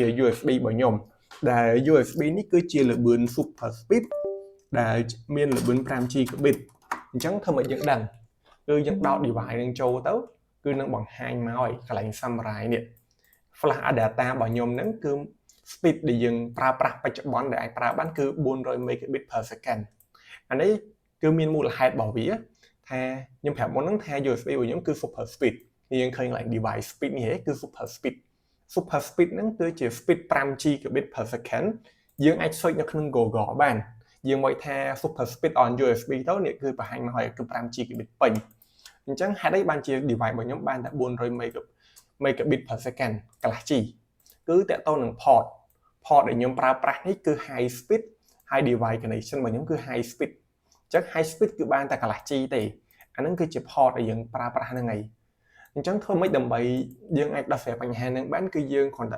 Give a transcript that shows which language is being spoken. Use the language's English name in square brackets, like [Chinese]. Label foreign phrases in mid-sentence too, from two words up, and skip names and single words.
[Khmer] USB របស់ខ្ញុំដែល USB នេះគឺជាលឿន [English] super speed [Khmer] ដែលមានលឿន5 gigabit អញ្ចឹងធ្វើមកយើងដឹងគឺយើងដោត device នឹងចូលទៅគឺនឹងបង្ហាញមកឲ្យកន្លែង summarize នេះ [English] flash data [Khmer] របស់ខ្ញុំហ្នឹងគឺ speed ដែលយើងប្រើប្រាស់បច្ចុប្បន្នដែលអាចប្រើបានគឺ400 megabit [English] per second [Khmer] អានេះគឺមានមូលហេតុរបស់វាថាខ្ញុំប្រាប់មុនហ្នឹងថា USB របស់ខ្ញុំគឺ [English] super speed [Khmer] យើងឃើញកន្លែង [English] device speed [Khmer] នេះគឺ [English] super speed super speed [Khmer] ហ្នឹងគឺជា [English] speed 5 gigabit per second [Khmer] យើងអាច search នៅក្នុង Google បានយើងមកថា [English] super speed on USB [Khmer] ទៅនេះគឺបង្ហាញមកហើយគឺ5 gigabit ពេញអញ្ចឹងហេតុអីបានជា device របស់ខ្ញុំបានតែ400 [English] megabit per second [Khmer] កន្លះ G គឺតកតទៅនឹង port ដែលខ្ញុំប្រើប្រាស់នេះគឺ [English] high speed [Khmer] ហើយ [English] device connection [Khmer] របស់ខ្ញុំគឺ [English] high speed [Khmer] អញ្ចឹង [English] high speed [Khmer] គឺបានតែកន្លះ G ទេអាហ្នឹងគឺជា port ដែលយើងប្រើប្រាស់ហ្នឹង ហើយអញ្ចឹងធ្វើម៉េចដើម្បីយើងអាចដោះស្រាយបញ្ហាហ្នឹងបានគឺយើងគ្រាន់តែ